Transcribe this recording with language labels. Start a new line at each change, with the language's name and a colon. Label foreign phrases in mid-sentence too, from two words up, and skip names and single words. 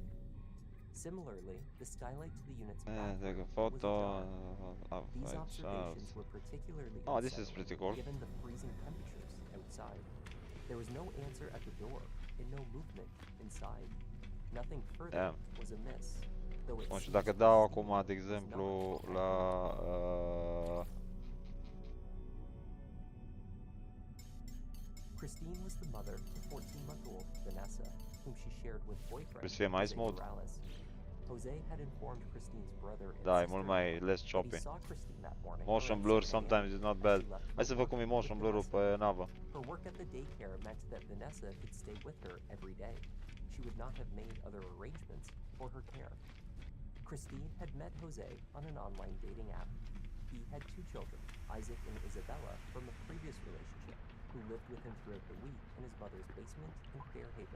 English: Similarly, the skylight to the unit's bathroom Take a was photo. ajar. These observations were particularly Oh, this is unsettling, pretty cool. given the freezing temperatures outside. There was no answer at the door and no movement inside. Nothing further was amiss, though it
Romanian: Nu știu,
English: seems
Romanian: dacă dau
English: Christine
Romanian: acum, de
English: was
Romanian: exemplu,
English: not
Romanian: la...
English: Christine was the mother to 14-month-old Vanessa, whom she shared with boyfriend
Romanian: Trebuie să fie mai
English: Jose
Romanian: smooth.
English: Morales. Jose had informed Christine's brother and
Romanian: Da, e
English: sister
Romanian: mult mai less
English: that he
Romanian: choppy.
English: saw Christine that morning Motion around blur 7 a.m. sometimes is not as bad. she left
Romanian: Hai
English: for
Romanian: să văd
English: work
Romanian: cum e
English: with motion blur-
Romanian: ul
English: Vanessa.
Romanian: pe navă.
English: Her work at the daycare meant that Vanessa could stay with her every day. She would not have made other arrangements for her care. Christine had met Jose on an online dating app. He had 2 children, Isaac and Isabella, from a previous relationship, who lived with him throughout the week in his mother's basement in Fairhaven.